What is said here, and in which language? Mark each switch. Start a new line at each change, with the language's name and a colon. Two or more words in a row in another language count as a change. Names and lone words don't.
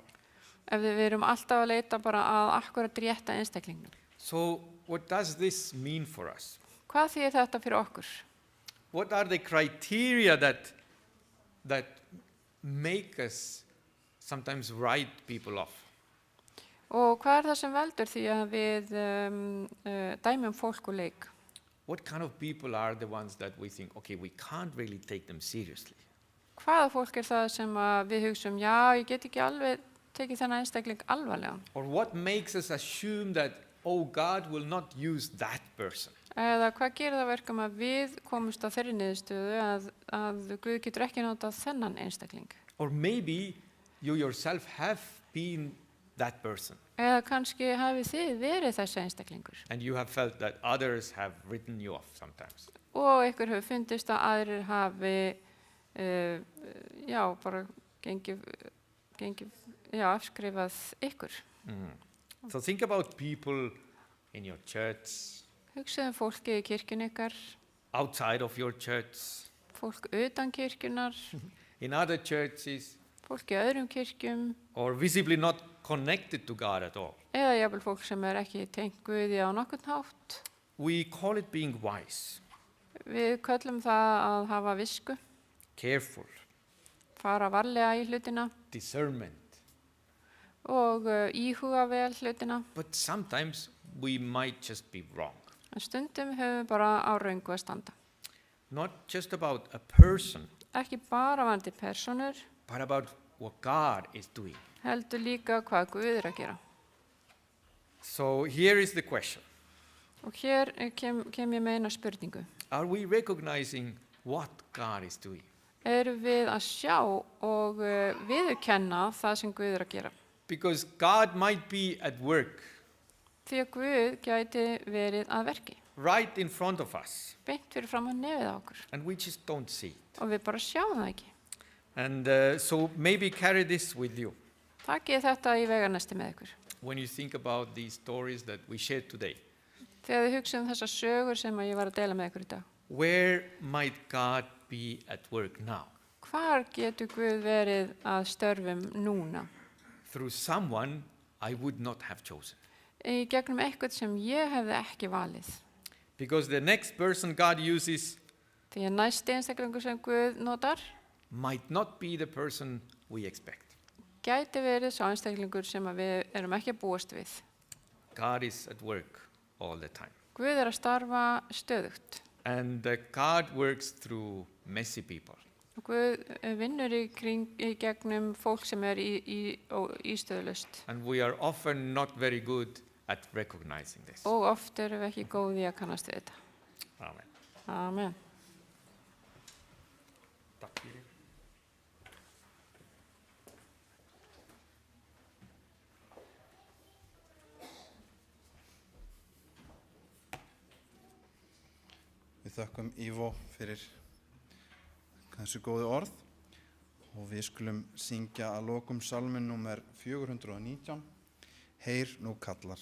Icelandic: Ef við erum alltaf að leita bara að akkurat rétta einstaklingnum.
English: So what does this mean for us?
Icelandic: Hvað þýðir þetta fyrir okkur?
English: What are the criteria that make us sometimes write people off?
Icelandic: Og hvað er það sem veldur því að við dæmum fólk og leik?
English: What kind of people are the ones that we think, okay, we can't really take them seriously?
Icelandic: Hvaða fólk er það sem að við hugsum, já, ég get ekki alveg tekið þennan einstakling alvarlega?
English: Or what makes us assume that, oh, God will not use that person?
Icelandic: Eða hvað gerir það verkum að við komumst á þeirri niðurstöðu að Guð getur ekki notað þennan einstakling?
English: Or maybe you yourself have been that person
Icelandic: Eða kannski hafið þið verið þessi einstaklingur
English: and you have felt that others have written you off sometimes.
Icelandic: og ykkur hefur fundist að aðrir hafi, bara afskrifað ykkur.
English: So think about people in your church,
Icelandic: Hugsaðu fólkið í kirkjun ykkar,
English: outside of your church,
Icelandic: fólk utan kirkjunar,
English: in other churches,
Icelandic: fólk í öðrum kirkjum,
English: or visibly not connected to God at all.
Icelandic: eða jafnvel fólk sem er ekki tengt Guði á nokkurn hátt.
English: We call it being wise,
Icelandic: Við köllum það að hafa visku,
English: careful,
Icelandic: fara varlega í hlutina
English: discernment.
Icelandic: og íhuga vel hlutina.
English: But sometimes we might just be wrong.
Icelandic: En stundum höfum við bara á röngu að standa.
English: Not just about a person,
Icelandic: Ekki bara varandi persónur,
English: but about what God is doing.
Icelandic: heldur líka hvað Guð er að gera.
English: So here is the question.
Icelandic: Og hér kem ég með eina spurningu.
English: Are we recognizing what God is doing?
Icelandic: Erum við að sjá og viðurkenna það sem Guð er að gera?
English: Because God might be at work
Icelandic: Því að Guð gæti verið að verki,
English: right in front of us,
Icelandic: beint fyrir fram að nefið á okkur
English: and we just don't see it.
Icelandic: og við bara sjáum það ekki.
English: And so maybe carry this with you
Icelandic: Takið þetta í veganesti með ykkur.
English: when you think about these stories that we shared today.
Icelandic: Þegar þið hugsum þessar sögur sem ég var að deila með ykkur í dag.
English: Where might God be at work now?
Icelandic: Hvar getur Guð verið að störfum núna?
English: Through someone I would not have chosen.
Icelandic: Í gegnum eitthvað sem ég hefði ekki valið.
English: Because the next person God uses
Icelandic: Því að næsti einstaklingur sem Guð notar
English: might not be the person we expect.
Icelandic: gæti verið sá einstaklingur sem að við erum ekki að búast við.
English: God is at work all the time.
Icelandic: Guð er að starfa stöðugt.
English: And God works through messy people.
Icelandic: Og Guð vinnur í gegnum fólk sem er í stöðulust.
English: And we are often not very good at recognizing this.
Icelandic: Og oft erum við ekki góð í að kannast við þetta.
English: Amen.
Icelandic: Amen. Takk fyrir. Við þökkum Ivo fyrir þessu góðu orð og við skulum syngja að lokum salmin númer 419, Heyr nú kallar.